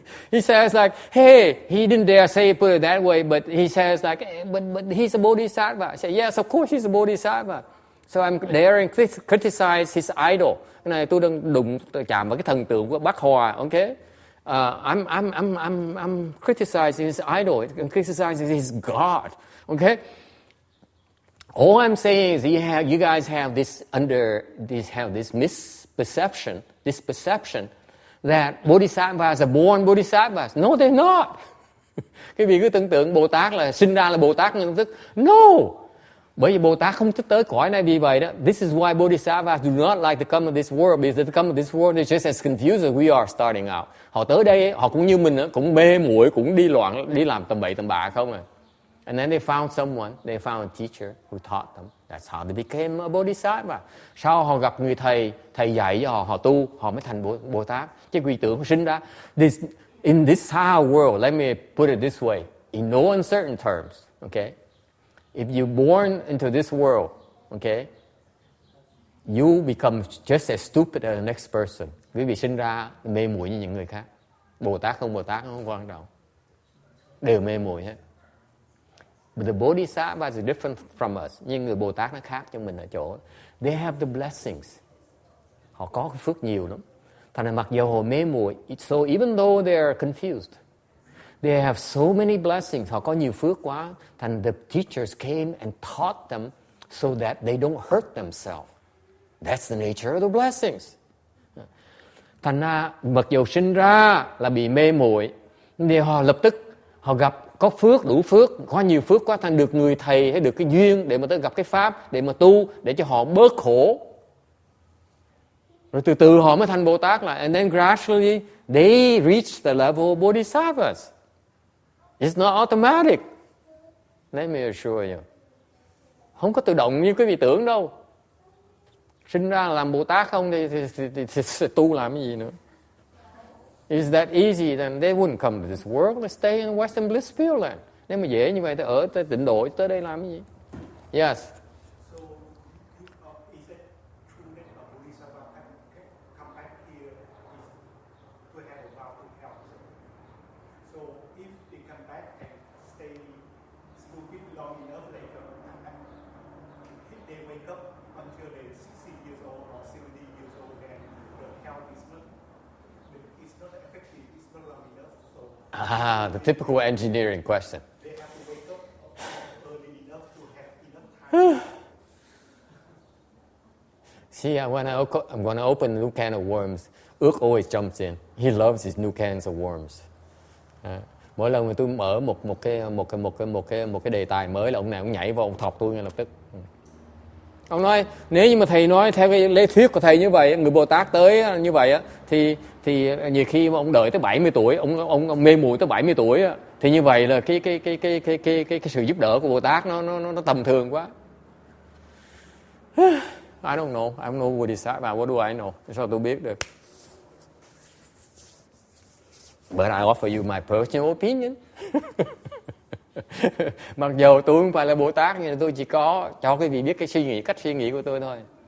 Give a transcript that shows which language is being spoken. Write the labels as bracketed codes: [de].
[en] He says like, hey, he didn't dare put it that way, but he says like, hey, but he's a Bodhisattva. I say, yes, of course he's a Bodhisattva. So I'm daring criticize his idol. [vi] Cái này tôi đang chạm vào cái thần tượng của Bác Hòa, okay? [en] I'm criticizing his idol. I'm criticizing his God, okay? All I'm saying is you guys have this misperception, this perception that Bodhisattvas are born Bodhisattvas. No, they're not. [vi] Cái vị cứ tưởng tượng Bồ Tát là sinh ra là Bồ Tát ngay lập tức. No! Bởi vì Bồ Tát không thích tới cõi này vì vậy đó. [en] This is why Bodhisattvas do not like to come to this world, because they come to this world they're just as confused as we are starting out. [vi] Họ tới đây, họ cũng như mình, cũng mê muội, cũng đi loạn, đi làm tầm bậy tầm bạ không à. [en] And then they found a teacher who taught them. That's how they became a Bodhisattva. [vi] Sau họ gặp người thầy dạy cho họ tu, họ mới thành Bồ Tát. Chứ quỷ tưởng sinh ra. [en] In this world, let me put it this way, in no uncertain terms, okay? If you're born into this world, okay, you become just as stupid as the next person. [vi] Quý vị sinh ra mê muội như những người khác. Bồ Tát không quan trọng. Đều mê muội hết. [en] But the Bodhisattva is different from us. [vi] Nhưng người Bồ Tát nó khác cho mình ở chỗ [en] they have the blessings. [vi] Họ có cái phước nhiều lắm. Thành ra mặc dù họ mê muội, [en] so even though they are confused, they have so many blessings. [vi] Họ có nhiều phước quá. [en] Thành the teachers came and taught them so that they don't hurt themselves. That's the nature of the blessings. [vi] Thành ra mặc dù sinh ra là bị mê muội, thì họ lập tức họ gặp có phước, đủ phước, có nhiều phước quá, thành được người thầy hay được cái duyên để mà tới gặp cái pháp để mà tu, để cho họ bớt khổ. Rồi từ từ họ mới thành Bồ Tát lại. [en] And then gradually they reach the level of Bodhisattvas. It's not automatic. Let me assure you. [vi] Không có tự động như quý vị tưởng đâu. Sinh ra làm Bồ Tát không thì tu làm cái gì nữa. [en] Is that easy? Then they wouldn't come to this world. They stay in Western Bliss Pure Land. [vi] Nếu mà dễ như vậy, tôi ở tới tịnh độ, tới đây làm cái gì? [en] Yes. So, is it true that a Bodhisattva can come back here to have a vow to help? So, if they come back and stay stupid long enough, later, they wake up until they're 60 years old or 70 years old, then the health is not effective, it's not long enough. So The typical engineering question. they have to wake up early enough to have enough time. See, I'm going to open a new can of worms. Ước always jumps in. He loves his new cans of worms. [vi] Mỗi lần mà tôi mở một cái đề tài mới là ông nào cũng nhảy vào ông thọc tôi ngay lập tức. Ông nói nếu như mà thầy nói theo cái lý thuyết của thầy như vậy, người Bồ Tát tới như vậy á, thì nhiều khi mà ông đợi tới 70 tuổi, ông mê muội tới 70 tuổi á, thì như vậy là cái sự giúp đỡ của Bồ Tát nó tầm thường quá. [en] I don't know Bodhisattva, what do I know? [vi] Sao tôi biết được? [en] But I offer you my personal opinion. [vi] Mặc dù tôi không phải là Bồ Tát, nhưng tôi chỉ có cho quý vị biết cái cách suy nghĩ của tôi thôi.